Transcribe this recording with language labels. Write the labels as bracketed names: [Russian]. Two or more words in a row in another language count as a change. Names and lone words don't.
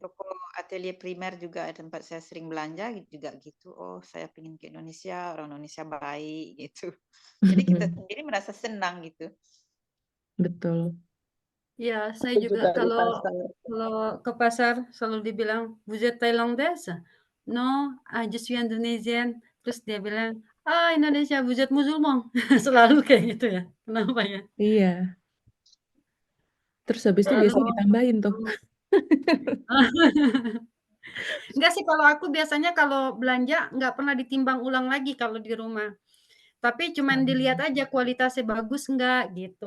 [Indonesian] toko atelier primer juga tempat saya sering belanja juga gitu. Oh, saya pengen ke Indonesia, orang Indonesia baik gitu. Jadi kita sendiri merasa senang gitu. Betul. Ya, saya Aku juga juga di kalau pasar. ke pasar selalu dibilang, [French] "Vous êtes thaïlandaise?" "Non, je suis indonesian." [Indonesian] Terus dia bilang, "Ah, Indonesia, [French] vous êtes musulman." [Indonesian] Selalu kayak gitu ya, kenapa ya? Iya. Terus habis itu Selalu biasanya ditambahin tuh. Enggak sih, kalau aku biasanya kalau belanja nggak pernah ditimbang ulang lagi kalau di rumah. Tapi cuman dilihat aja kualitasnya bagus nggak, gitu.